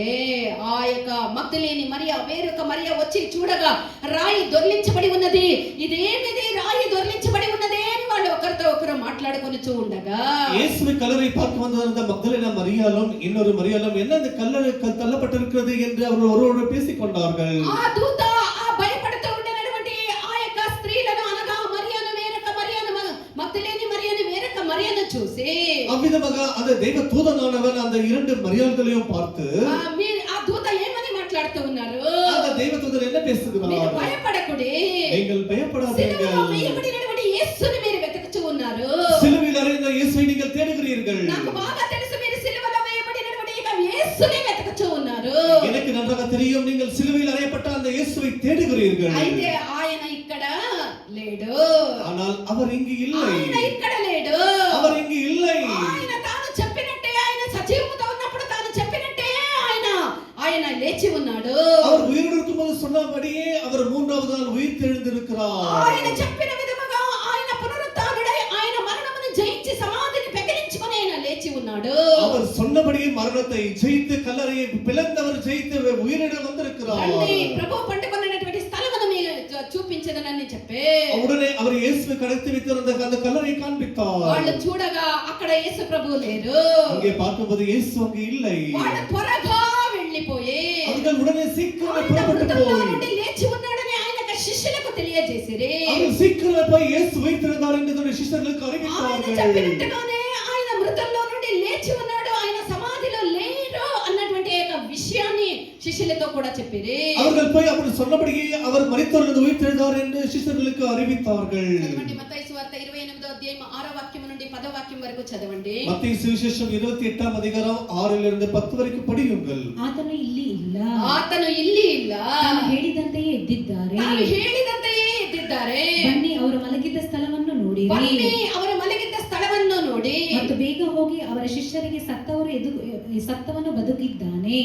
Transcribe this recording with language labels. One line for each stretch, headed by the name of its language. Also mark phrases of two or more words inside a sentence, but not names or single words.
Telugu: ఆ యొక్క మగ్దలేని మరియా వేరొక మరియా వచ్చి చూడగా రాయి దొర్లించబడి ఉన్నది. ఇదేమిది రాయి దొర్లించబడి ఉన్నదే అని వాళ్ళు ఒకరితో ఒకరు మాట్లాడుకొనుచూ ఉండగా
Tamil: இயேசுவை கல்லறை பார்க்க வந்த அந்த மக்தலேனா மரியாளும் இன்னொரு மரியாளும் என்ன இந்த கல்லறை தள்ளப்பட்டிருக்கிறது என்று அவர்கள் ஒருவரோடு பேசிக் கொண்டார்கள்.
Telugu: ఆ దూత ఆ భయపడుతూ ఉండేటువంటి ఆ యొక్క స్త్రీలను అనగా మరియను వేరొక మరియను మగ్దలేని చూసి
Tamil: అవ్విధముగా அந்த தேவ தூதனானவன் அந்த இரண்டு மரியாள்களையும் பார்த்து
Telugu: మీరు ఆ దూత ఏమని మాట్లాడుతూ ఉన్నారు?
Tamil: அந்த தேவ தூதன் என்ன
Telugu: మీరు
Tamil: பேசுகிறார்?
Telugu: భయపడకుడి,
Tamil: நீங்கள் பயப்படாதீர்கள்,
Telugu: సిలువలో వేయబడినటువంటి యేసుని మీరు వెతుకుతూ ఉన్నారు.
Tamil: சிலுவையில் அறைந்த இயேசுவை நீங்கள் தேடுகிறீர்கள்.
Telugu: నాకు బాగా తెలుసు మీరు సిలువలో వేయబడినటువంటి యేసుని వెతుకుతూ ఉన్నారు.
Tamil: எனக்கு நன்றாக தெரியும் நீங்கள் சிலுவையில் அறையப்பட்ட அந்த இயேசுவை தேடுகிறீர்கள்.
Telugu: అయితే ఆయన ఇక్కడ లేడు,
Tamil: ஆனால் அவர் இங்கு இல்லை,
Telugu: ఆయన ఇక్కడ లేడు.
Tamil: அவர் இங்கு இல்லை.
Telugu: ఆయన తాను చెప్పినట్టే, ఆయన సజీవముతో ఉన్నప్పుడు తాను చెప్పినట్టే ఆయన లేచి ఉన్నాడు.
Tamil: அவர் உயிரோடு இருக்கும்போது சொன்னபடியே அவர் மூன்றாவது நாள் உயிர் தெழுந்திருக்கிறார்.
Telugu: ఆయన చెప్పిన విధముగా ఆయన పునరుత్థానుడై ఆయన మరణమును జయించి సమాధిని పెకిలించుకొని ఆయన లేచి ఉన్నాడు.
Tamil: அவர் சொன்னபடியே மரணத்தை ஜெயித்து கல்லறையை பிளந்தவர் ஜெயித்து உயிரிட வந்திருக்கிறார்.
Telugu: రండి, ప్రభు పండుకొన్నటువంటి స్థలమును మీరు చూపించదనని చెప్పే
Tamil: உடனே அவர் இயேசுவை கடத்தி வைத்திருந்த அந்த கல்லறை காண்பித்தார்.
Telugu: వాళ్ళు చూడగా అక్కడ యేసు ప్రభు లేరు.
Tamil: அங்கே பார்க்கும்போது இயேசு அங்கே இல்லை.
Telugu: వాళ్ళు త్వరగా వెళ్ళిపోయి
Tamil: அவர்கள் உடனே சீக்கிரம்
Telugu: ఆయన
Tamil: புறப்பட்டு
Telugu: మృతుల్లో
Tamil: போய்
Telugu: నుండి లేచి ఉన్నాడని ఆయన శిష్యులకు తెలియజేసిరి.
Tamil: அவர்கள் சீக்கிரம் போய் இயேசு உயிர்த்தெழுந்தார் என்று தன்னுடைய சிஷ்யர்களுக்கு
Telugu: ఆయన
Tamil: அறிவித்தார்கள்.
Telugu: చెప్పినట్టుగానే ఆయన మృతుల్లో నుండి లేచి ఉన్నాడు, ఆయన సమాధిలో లేరు అన్నటువంటి ఒక విషయాన్ని శిష్యులతో కూడా చెప్పిరి.
Tamil: அவர்கள் போய் அப்படி சொன்னபடியே அவர் மரித்தோரிலிருந்து உயிர்த்தெழுந்தார் என்று சிஷ்யர்களுக்கு அறிவித்தார்கள்.
Telugu: చదవండి మత్తయి సువార్త 28వ అధ్యాయం 6వ వాక్యం నుండి 10వ వాక్యం వరకు చదవండి.
Tamil: மத்தேயு சுவிசேஷம் 28ஆம் அதிகாரம் 6லிருந்து 10 வரைக்கும் படியுங்கள்.
Kannada: ಆತನು ಇಲ್ಲಿ ಇಲ್ಲ, ಆತನು ಇಲ್ಲಿ ಇಲ್ಲ, ತಾನು ಹೇಳಿದಂತೆಯೇ ಎದ್ದಿದ್ದಾರೆ. ತಾನು ಹೇಳಿದಂತೆಯೇ ಎದ್ದಿದ್ದಾರೆ. ಬನ್ನಿ ಅವರ ಮಲಗಿದ್ದ ಸ್ಥಳವನ್ನು ನೋಡಿರಿ, ಬನ್ನಿ ಅವರ ಮಲಗಿದ್ದ ಸ್ಥಳವನ್ನು ನೋಡಿ ಮತ್ತು ಬೇಗ ಹೋಗಿ ಅವರ ಶಿಷ್ಯರಿಗೆ ಸತ್ತವನು ಬದುಕಿದ್ದಾನೆ.